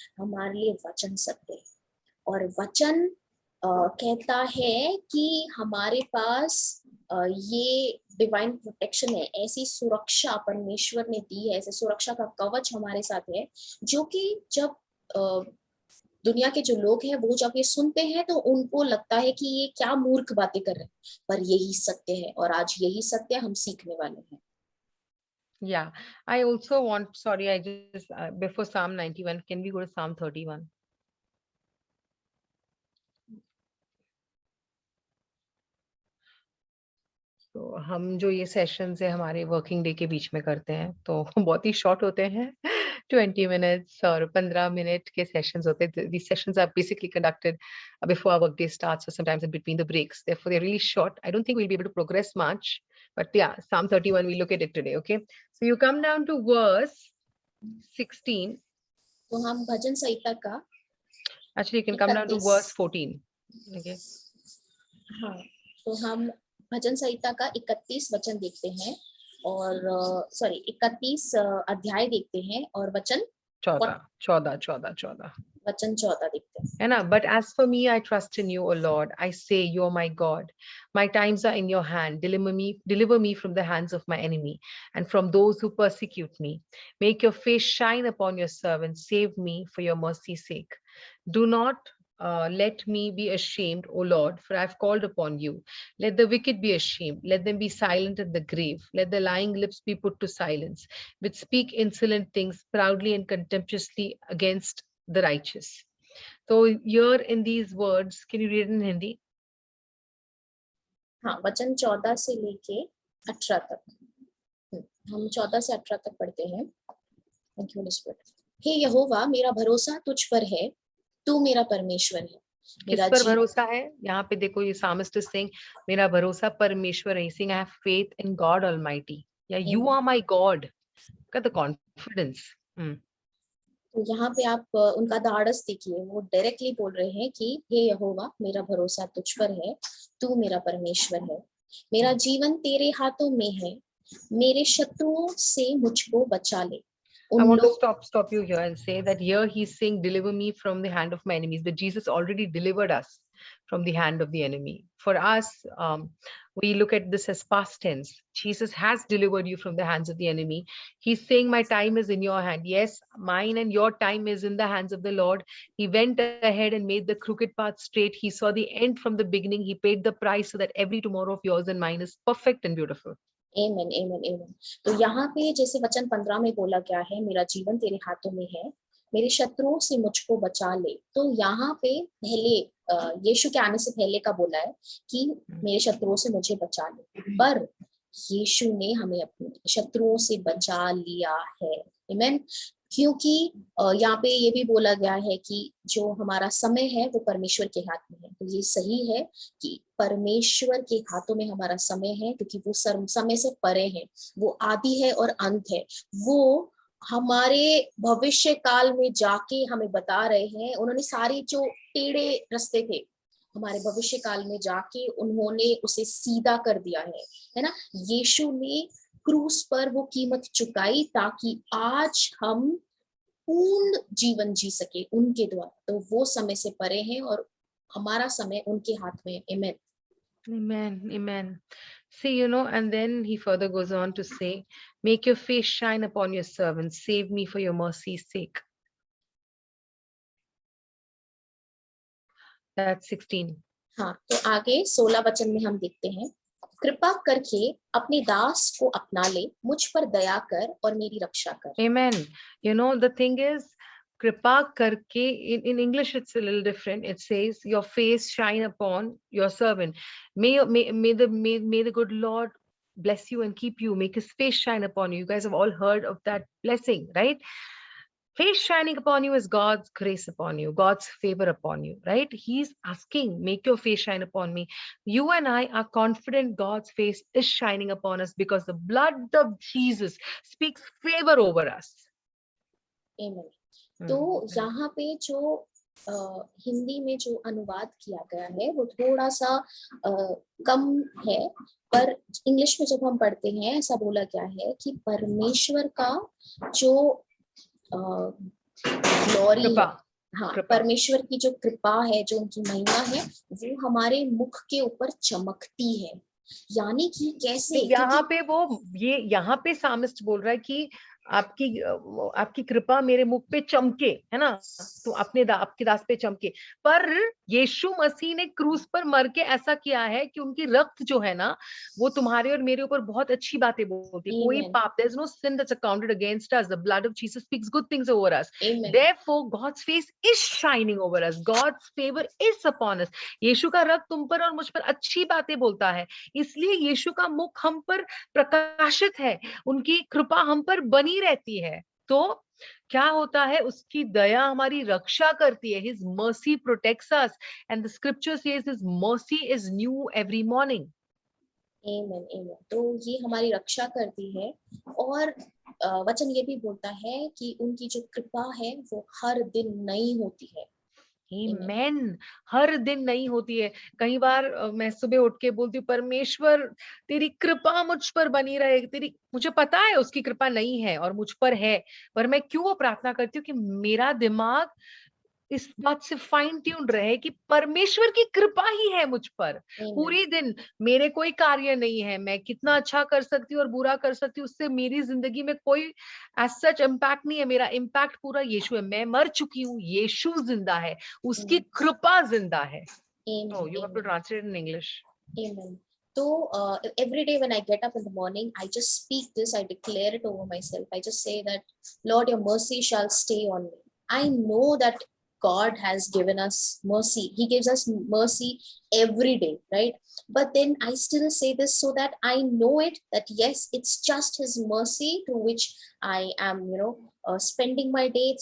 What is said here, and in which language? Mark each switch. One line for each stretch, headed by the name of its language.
Hindi: हमारे लिए वचन सत्य है। और वचन कहता है कि हमारे पास ये डिवाइन प्रोटेक्शन है, ऐसी सुरक्षा परमेश्वर ने दी है, ऐसे सुरक्षा का कवच हमारे साथ है, जो कि जब दुनिया के जो लोग हैं वो जब ये सुनते हैं तो उनको लगता है कि ये क्या मूर्ख बातें कर रहे हैं, पर यही सत्य है और आज यही सत्य हम सीखने वाले हैं।
English: Yeah, I also want, sorry, I just, before Psalm 91, can we go to Psalm 31?
Hindi: तो हम जो ये सेशंस है हमारे वर्किंग डे के बीच में करते हैं, तो बहुत ही शॉर्ट होते हैं। 20 मिनट्स और 15 मिनट के सेशंस होते हैं।
English: These sessions are basically conducted before our work day starts, or sometimes in between the breaks. Therefore, they're really short. I don't think we'll be able to progress much, but yeah, Psalm 31, we look at it today, okay? So you come down to verse 16.
Hindi: तो हम भजन संहिता का
English: Actually, you can come down to verse 14. Okay.
Hindi: हाँ, तो हम भजन संहिता का 31 वचन देखते हैं और 31 अध्याय देखते हैं और वचन 14 वचन 14 देखते हैं, है ना?
English: But as for me, I trust in you, O Lord. I say, you are my God. My times are in your hand. Deliver me from the hands of my enemy and from those who persecute me. Make your face shine upon your servant. Save me for your mercy's sake. Do not let me be ashamed, O Lord, for I have called upon you. Let the wicked be ashamed. Let them be silent in the grave. Let the lying lips be put to silence, which speak insolent things proudly and contemptuously against the righteous. So here in these words, can you read it in Hindi?
Hindi: हाँ, वचन 14 से लेके 18 तक। हम 14 से 18 तक पढ़ते हैं। Thank you Holi spirit. हे यहोवा, मेरा भरोसा तुझ पर है, तू मेरा परमेश्वर है। किस पर भरोसा है? यहाँ पे देखो, ये
English: psalmist is saying,
Hindi: मेरा भरोसा परमेश्वर है।
English: Saying I have faith in God Almighty. Yeah, you are my God. Look at the confidence.
Hindi: तो यहाँ पे आप उनका धाड़स देखिए, वो डायरेक्टली बोल रहे हैं कि हे यहोवा, मेरा भरोसा तुझ पर है, तू मेरा परमेश्वर है, मेरा जीवन तेरे हाथों में है, मेरे शत्रुओं से मुझको बचा ले।
English: I want to stop you here and say that here he's saying, deliver me from the hand of my enemies, but Jesus already delivered us from the hand of the enemy. For us, we look at this as past tense. Jesus has delivered you from the hands of the enemy. He's saying, my time is in your hand. Yes, mine and your time is in the hands of the Lord. He went ahead and made the crooked path straight. He saw the end from the beginning. He paid the price so that every tomorrow of yours and mine is perfect and beautiful. Amen, amen, amen.
Hindi: तो यहाँ पे जैसे वचन 15 में बोला गया है, मेरा जीवन तेरे हाथों में है, मेरे शत्रुओं से मुझको बचा ले। तो यहाँ पे पहले यीशु के आने से पहले का बोला है कि मेरे शत्रुओं से मुझे बचा ले, पर यीशु ने हमें अपने शत्रुओं से बचा लिया है। आमीन। क्योंकि यहाँ पे ये भी बोला गया है कि जो हमारा समय है वो परमेश्वर के हाथ में है। तो ये सही है कि परमेश्वर के हाथों में हमारा समय है, क्योंकि वो समय से परे है, वो आदि है और अंत है। वो हमारे भविष्य काल में जाके हमें बता रहे हैं। उन्होंने सारी जो टेढ़े रास्ते थे हमारे भविष्य काल में जाके उन्होंने उसे सीधा कर दिया है ना। यीशु ने क्रूस पर वो कीमत चुकाई ताकि आज हम पूर्ण जीवन जी सके उनके द्वारा। तो वो समय से परे हैं और हमारा समय उनके हाथ में है। आमीन।
English: Amen. Amen. See, and then he further goes on to say, make your face shine upon your servants, save me for your mercy's sake. That's 16.
Hindi: हाँ, तो आगे 16 वचन में हम देखते हैं, कृपा करके अपने दास को अपना ले, मुझ पर दया कर और मेरी रक्षा कर।
English: Amen. The thing is,
Hindi: kripa karke,
English: in English it's a little different. It says, your face shine upon your servant. May the good Lord bless you and keep you, make his face shine upon you. You guys have all heard of that blessing, right? Face shining upon you is God's grace upon you, God's favor upon you, right? He's asking, make your face shine upon me. You and I are confident God's face is shining upon us because the blood of Jesus speaks favor over us. Amen.
Hindi: तो यहाँ पे जो हिंदी में जो अनुवाद किया गया है वो थोड़ा सा कम है, पर इंग्लिश में जब हम पढ़ते हैं ऐसा बोला गया है कि परमेश्वर का जो ग्लोरी है, हाँ, परमेश्वर की जो कृपा है, जो उनकी महिमा है, वो हमारे मुख के ऊपर चमकती है। यानी कि कैसे, यहाँ पे यहाँ पे सामिस्ट बोल रहा है कि आपकी कृपा मेरे मुख पे चमके, है ना, तो आपके दास पे चमके। पर यीशु मसीह ने क्रूस पर मर के ऐसा किया है कि उनकी रक्त जो है ना, वो तुम्हारे और मेरे ऊपर बहुत अच्छी बातें बोलती है। कोई पाप,
English: there's no sin that's accounted against us. The blood of Jesus speaks good things over us. Therefore God's face is shining over us. God's favor is upon us.
Hindi: यीशु का रक्त तुम पर और मुझ पर अच्छी बातें बोलता है, इसलिए यीशु का मुख हम पर प्रकाशित है, उनकी कृपा हम पर बनी रहती है। तो क्या होता है, उसकी दया हमारी रक्षा करती है।
English: His mercy protects us and the scripture says his mercy is new every morning. Amen, amen.
Hindi: तो ये हमारी रक्षा करती है और वचन ये भी बोलता है कि उनकी जो कृपा है वो हर दिन नई होती है। Amen. हर दिन नहीं होती है। कई बार मैं सुबह उठ के बोलती हूँ, परमेश्वर तेरी कृपा मुझ पर बनी रहे, मुझे पता है उसकी कृपा नहीं है और मुझ पर है, पर मैं क्यों वो प्रार्थना करती हूँ कि मेरा दिमाग इस बात से फाइन ट्यून्ड रहे कि परमेश्वर की कृपा ही है मुझ पर। पूरी दिन मेरे कोई कार्य नहीं है, मैं कितना अच्छा कर सकती हूँ और बुरा कर सकती हूँ, उससे मेरी जिंदगी में कोई एज सच इम्पैक्ट नहीं है। मेरा इम्पैक्ट पूरा यीशु है। मैं मर चुकी हूँ, यीशु जिंदा है, उसकी कृपा जिंदा है।
English: Oh, you have to translate in English. Amen. So every day when I get up in the morning, I just speak this, I declare it over myself. I just say that, Lord, your mercy shall stay on me. I know that God has given us mercy. He gives us mercy every day, right? But then I still say this so that I know it, that yes, it's just his mercy through which I am, spending my day.